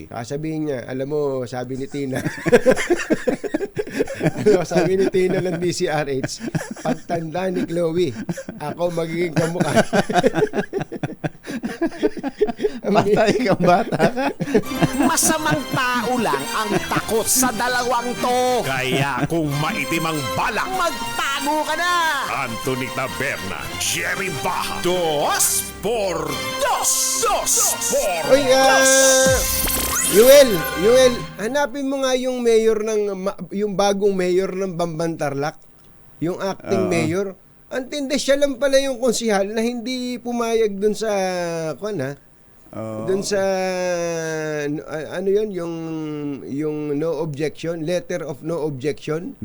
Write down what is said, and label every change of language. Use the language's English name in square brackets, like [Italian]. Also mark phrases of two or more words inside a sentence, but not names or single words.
[Filipino] Sabihin niya, alam mo, sabi ni Tina. Sabi ni Tina ng DZRH, pagtanda ni Chloe, ako magiging kamukha. Bata ka. Masamang tao lang ang takot sa dalawang to. Kaya kung maitim ang balak, Magtago ka na! Anthony Taberna, Jerry Baja, Dos por Dos, Dos por Uy, Dos. Yuel, hanapin mo nga yung mayor yung bagong mayor ng Bambantarlac, yung acting mayor. Antindi siya lang pala yung konsihal na hindi pumayag dun sa Doon sa ano 'yun, yung [English] no objection, letter of no objection.